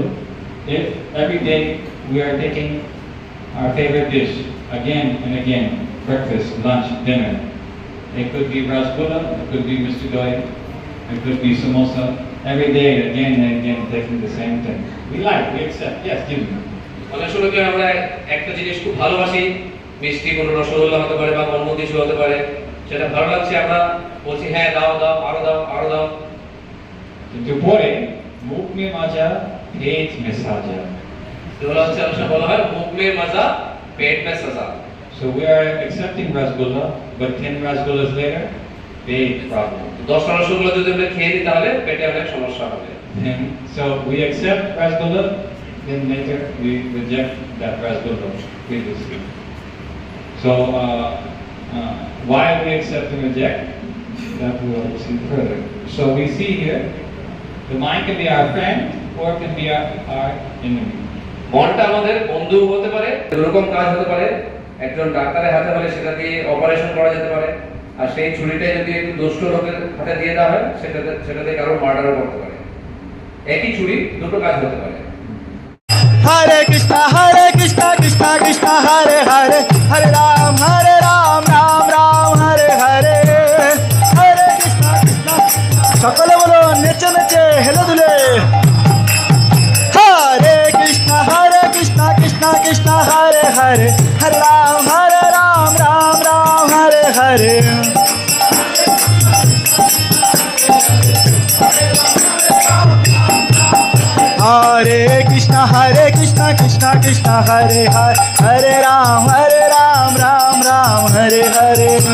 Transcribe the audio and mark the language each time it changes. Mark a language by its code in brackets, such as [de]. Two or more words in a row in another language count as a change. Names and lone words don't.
[en] If every day we are taking our favorite dish again and again, breakfast, lunch, dinner. It could be rasgulla, it could be Mr. Doi, it could be samosa. Every day, again and again, taking the same thing. We like, we accept. Yes, give me. [bn] অনেক সময় কি আমরা একটা জিনিস খুব ভালোবাসি, মিষ্টি কোনো রসগোল্লা হতে পারে বা অন্য কিছু হতে পারে, সেটা ভালো লাগছে, আমরা বলছি হ্যাঁ দাও দাও, আরো দাও, আরো দাও। কিন্তু পরে [hi] मुख में मज़ा, पेट में सज़ा। [bn] এগুলো হচ্ছে অবশ্য বলা হয় [hi] मुख में मज़ा, पेट में सज़ा। [en] So we are accepting rasgulla, but 10 rasgullas later, big problem. [bn] 10টা রসগোল্লা যদি আমরা খেয়ে নিই তাহলে পেটে অনেক সমস্যা হবে। [en] And so we accept rasgulla, then later we reject that rasgulla previously. So why we accept and reject? that we will see further. So we see here, the mind can be our friend or it can be our enemy. [bn] মনটা আমাদের বন্ধু হতে পারে, এরকম কাজ হতে পারে, একজন ডাক্তারের হাতে হলে সেটা দিয়ে অপারেশন করা যেতে পারে, আর সেই ছুরিটা যদি একটু দুষ্ট লোকের হাতে দিয়ে দেওয়া হয় সেটাতে কারো মার্ডারও করতে পারে। একই ছুরি দুটো কাজ হতে পারে। Hare Krishna Krishna Krishna Hare Hare Hare Ram Ram Ram Hare Hare Hare Krishna Krishna সকলে বলো নেচে নেচে হেলে দুলে Hare Krishna Krishna Krishna Hare Hare Hare Ram Ram Hare Hare Hare Krishna Krishna Krishna Hare Hare Hare Ram Ram Hare Hare